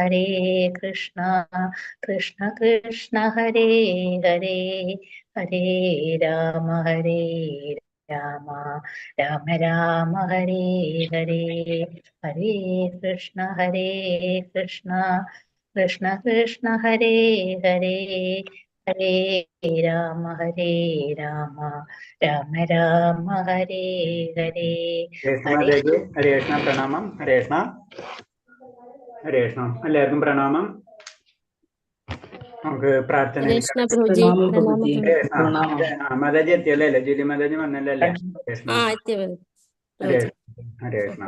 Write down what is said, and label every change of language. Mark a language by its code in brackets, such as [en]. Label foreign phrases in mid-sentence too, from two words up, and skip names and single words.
[ml] കൃഷ്ണ കൃഷ്ണ ഹരേ ഹരേ ഹരേ രാമ രാമ രാമ ഹരേ ഹരേ ഹരേ കൃഷ്ണ കൃഷ്ണ കൃഷ്ണ ഹരേ ഹരേ ഹരേ രാമ രാമ രാമ ഹരേ ഹരേ ഹരേ കൃഷ്ണ പ്രണാമം. ഹരേ കൃഷ്ണ എല്ലാവർക്കും പ്രണാമം. നമുക്ക് പ്രാർത്ഥന. മാതാജി എത്തിയല്ലേ? ജൂലി മാതാജി വന്നല്ലേ? ഹരേ കൃഷ്ണ